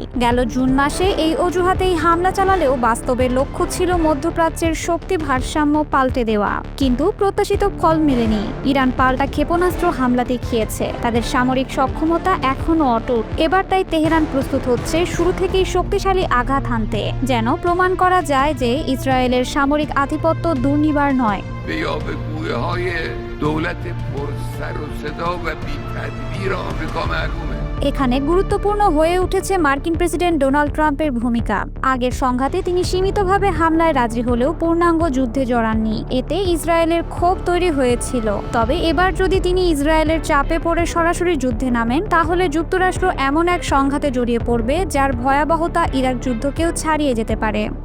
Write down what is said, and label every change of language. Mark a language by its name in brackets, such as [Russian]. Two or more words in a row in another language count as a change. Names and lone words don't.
[Bangla] গেল জুন মাসে এই অজুহাতেই হামলা চালালেও বাস্তবে লক্ষ্য ছিল মধ্যপ্রাচ্যের শক্তি ভারসাম্য পাল্টে দেওয়া, কিন্তু প্রত্যাশিত ফল মেলেনি। ইরান পাল্টা ক্ষেপণাস্ত্র হামলা দেখিয়েছে, তাদের সামরিক সক্ষমতা এখনও অটুট। এবার তাই তেহরান প্রস্তুত হচ্ছে শুরু থেকেই শক্তিশালী আঘাত হানতে, যেন প্রমাণ করা যায় যে ইসরায়েলের সামরিক আধিপত্য দুর্নিবার নয়। [Persian] دولت پر سر و صدا و بی تدبیر آمریکا معلومه. [Bangla] এখানে গুরুত্বপূর্ণ হয়ে উঠেছে মার্কিন প্রেসিডেন্ট ডোনাল্ড ট্রাম্পের ভূমিকা। আগের সংঘাতে তিনি সীমিতভাবে হামলায় রাজি হলেও পূর্ণাঙ্গ যুদ্ধে জড়াননি। এতে ইসরায়েলের ক্ষোভ তৈরি হয়েছিল। তবে এবার যদি তিনি ইসরায়েলের চাপে পড়ে সরাসরি যুদ্ধে নামেন, তাহলে যুক্তরাষ্ট্র এমন এক সংঘাতে জড়িয়ে পড়বে যার ভয়াবহতা ইরাক যুদ্ধকেও ছাড়িয়ে যেতে পারে।